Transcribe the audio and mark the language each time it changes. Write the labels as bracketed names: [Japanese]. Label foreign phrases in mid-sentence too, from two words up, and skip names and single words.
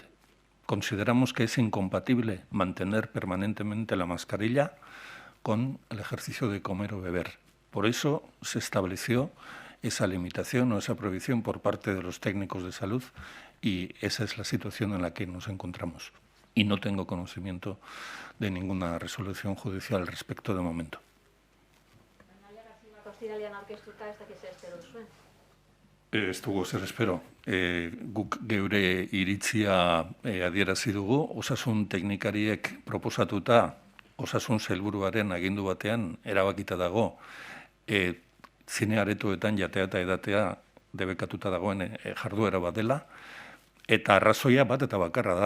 [Spanish] Consideramos que es incompatible mantener permanentemente la mascarilla con el ejercicio de comer o beber. Por eso se estableció esa limitación o esa prohibición por parte de los técnicos de salud y esa es la situación en la que nos encontramos. Y no tengo conocimiento de ninguna resolución judicial al respecto de momento. [Basque] Ez dugu zer espero. Guk geure iritzia adierazi dugu, osasun teknikariek proposatuta osasun sailburuaren agindu batean erabakita dago zine aretoetan jatea eta edatea debekatuta dagoen jarduera bat dela, eta arrazoia bat eta bakarra da.